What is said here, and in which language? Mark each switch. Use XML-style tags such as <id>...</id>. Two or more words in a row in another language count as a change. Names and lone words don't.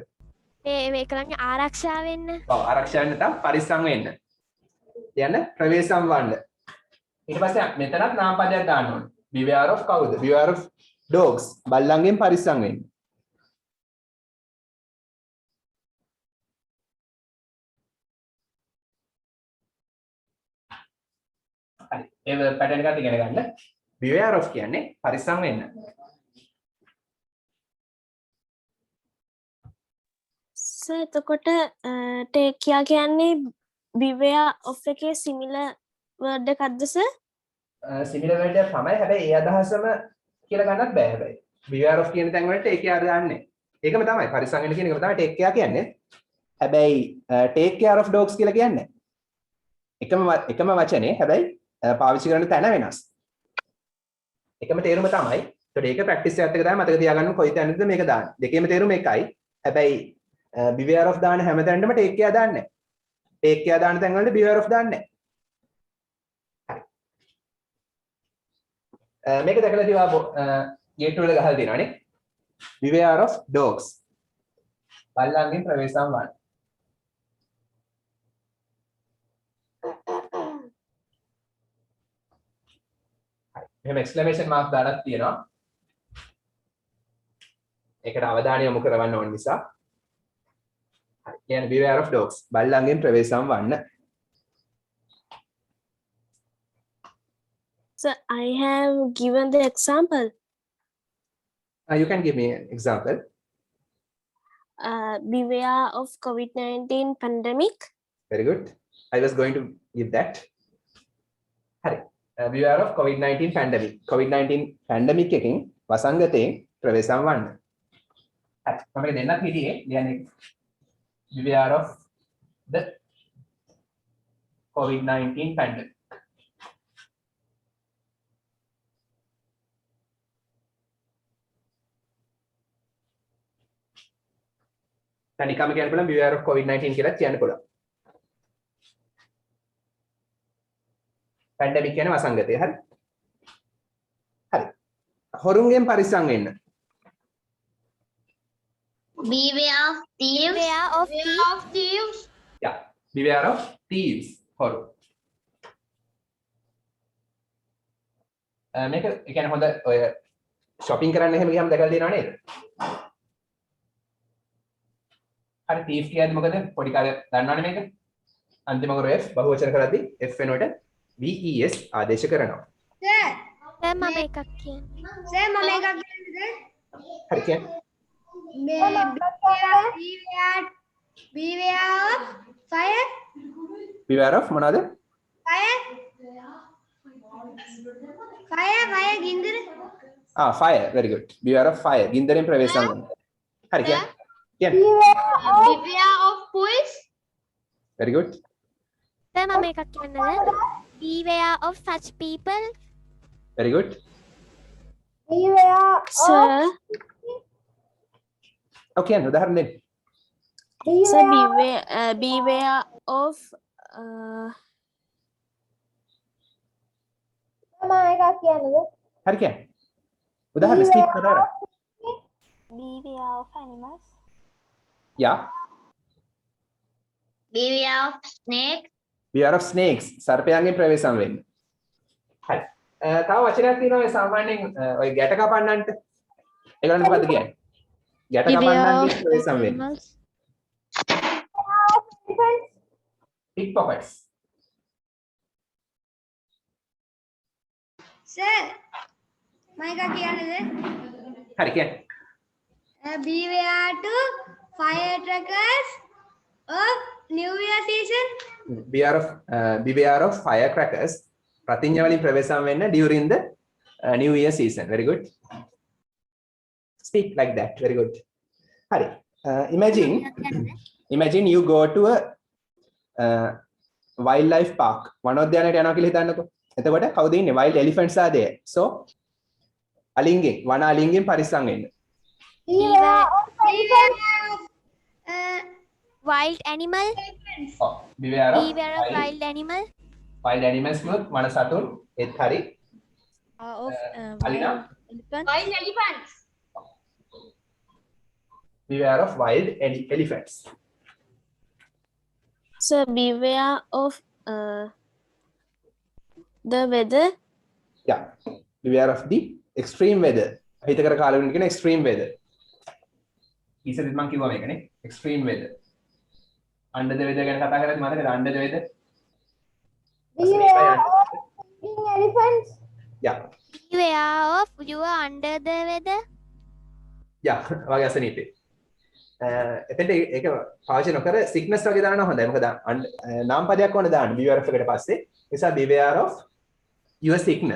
<si>මේකලගේ ආරක්ෂා වෙන්න. ඔව් ආරක්ෂා වෙන්න නැත්නම් පරිස්සම් වෙන්න. කියන්න ප්‍රවේශම් වන්න. ඊට පස්සේ මෙතනත් නාමපදයක් දාන්න ඕනේ.</si> <en>beware of කවුද? beware of dogs.</en> <si>බල්ලන්ගෙන් පරිස්සම් වෙන්න. හරි. ඒ පැටර්න් එකත් ඉගෙන ගන්න.</si> <en>beware of</en> <si>කියන්නේ පරිස්සම් වෙන්න. සර් එතකොට</si> <en>take care</en> <si>කියන්නේ</si> <en>beware of</en> <si>එකේ</si> <en>similar word</en> <si>එකක්ද සර්?</si> <en>similar word</en> <si>එක තමයි. හැබැයි ඒ අදහසම කියලා ගන්නත් බෑ හැබැයි.</si> <en>beware of</en> <si>කියන තැන් වලට</si> <en>take care</en> <si>දාන්නේ. ඒකම තමයි. පරිස්සම් වෙන්න කියන එකම තමයි</si> <en>take care</en> <si>කියන්නේ. හැබැයි</si> <en>take care of dogs</en> <si>කියලා කියන්නේ එකම වචනේ. හැබැයි පාවිච්චි කරන තැන වෙනස්. එකම තේරුම තමයි. ඒකට ඒක ප්‍රැක්ටිස් එකත් එක තමයි මතක තියාගන්න කොයි තැනද මේක දාන්නේ. දෙකේම තේරුම එකයි. හැබැයි</si> <en>beware of</en> <si>දාන හැම තැනටම</si> <en>take care</en> <si>දාන්නේ නැහැ.</si> <en>take care</en> <si>දාන තැන් වලට</si> <en>beware of</en> <si>දාන්නේ නැහැ. මේක දැකලා තියවා ගේට් වල ගහලා තියෙනවානේ.</si> <en>beware of dogs.</en> <si>බල්ලන්ගෙන් ප්‍රවේශම් වන්න. එහෙම</si> <en>exclamation mark</en> <si>දාලා තියෙනවා. ඒකට අවධානය යොමු කරවන්න ඕන නිසා. හරි. කියන්නේ</si> <en>beware of dogs.</en> <si>බල්ලන්ගෙන් ප්‍රවේශම් වන්න.</si> <en>So I have given the example. You can give me an example. Beware of COVID-19 pandemic. Very good. I was going to give that. Hari. Beware of COVID-19 pandemic.</en> <si>COVID-19 pandemic එකකින් වසංගතයෙන් ප්‍රවේශම් වන්න. හරි. මම මේක දෙන්නත් හිටියේ. කියන්නේ</si> <en>beware of the COVID-19 pandemic.</en> <si>දැන් නිකම්ම කියන්න පුළුවන්</si> <en>beware of COVID-19</en> <si>කියලා කියන්න පුළුවන්. පැන්ඩමික් කියන වසංගතය. හරි. හරි. හොරුන්ගෙන් පරිස්සම් වෙන්න.</si> <en>Beware of thieves. Beware of Beware of thieves. Yeah. Beware of thieves.</en> <si>හොරු. මේක ඒ කියන්නේ හොඳ ඔය shopping කරන්න එහෙම ගියාම දැකලා තියෙනව නේද? හරි thief කියද්දි මොකද? පොඩි කාලේ දන්නවනේ මේක. අන්තිම කර F බහුවචන කරද්දි F වෙනුවට VES ආදේශ කරනවා.</si> <en>Sir.</en> <si>සර් මම එකක් කියන්නේ. Sir, මම එකක් කියන්නද? හරි කියන්නේ.</si> <en>Beware of fire. beware of මොනවාද? Fire. Fire ගින්දර. fire. Very good. Beware of fire.</en> <si>ගින්දරෙන් ප්‍රවේශම් වෙන්න. හරි කියන්නේ. කියන්නේ.</si> <en>Beware of police. Very good.</en> <si>සර් මම එකක් කියන්නද?</si> <en>Beware of such people. Very good. Sir,</en> <si>Okay, උදාහරණ දෙන්න.</si> <en>so beware of</en> <si>හරි කියන්නේ. උදාහරණ ස්කීප් කරලා.</si> <en>Beware of animals. Yeah. Beware of snake. beware of snakes.</en> <si>සර්පයන්ගෙන් ප්‍රවේශම් වෙන්න. හරි. තව වචනයක් තියෙනවා මේ සාමාන්‍යයෙන් ඔය ගැට කපන්නන්ට. ඒගොල්ලන් මොකද්ද කියන්නේ? ගැට කපන්නන්ගෙන් ප්‍රවේශම් වෙන්න.</si> <en>pickpockets.</en> <si>Sir, මම එකක් කියන්නද? හරි කියන්නේ.</si> <en>Beware to firecrackers of New Year season. beware of firecrackers.</en> <si>ප්‍රතිඥා වලින් ප්‍රවේශම් වෙන්න</si> <en>during the new year season. Very good. Speak like that. Very good. Hari. Imagine you go to a wildlife park.</en> <si>වනෝද්‍යානයට යනවා කියලා හිතන්නකෝ. එතකොට කවුද ඉන්නේ?</si> <en>wild elephants are there.</en> <si>So අලින්ගෙන් වන අලින්ගෙන් පරිස්සම් වෙන්න.</si> <en>Beware of Wild animal. beware of Wild animal. wild animals</en> <si>කිව්වොත් වන සතුන් ඒත් හරි. අලිනා</si> <en>wild elephants. beware of wild elephants. so beware of the weather. Yeah. beware of the extreme weather.</en> <si>අහිතකර කාලවලින් කියන</si> <en>extreme weather.</en> <si>ඉතින් මම කිව්වා මේකනේ</si> <en>extreme weather. under the weather</en> <si>ගැන කතා කරද්දි මතකද</si> <en>under the weather? elephants. Yeah. beware of you are under the weather. Yeah.</en> <si>වගේ අසනීපේ. එතෙන්ට ඒක පාවිච්චි නොකර sickness වගේ දානවා හොඳයි. මොකද නාම පදයක් ඕනේ දාන්න</si> <en>beware of</en> <si>එකට පස්සේ. ඒ නිසා</si> <en>beware of your sickness.</en>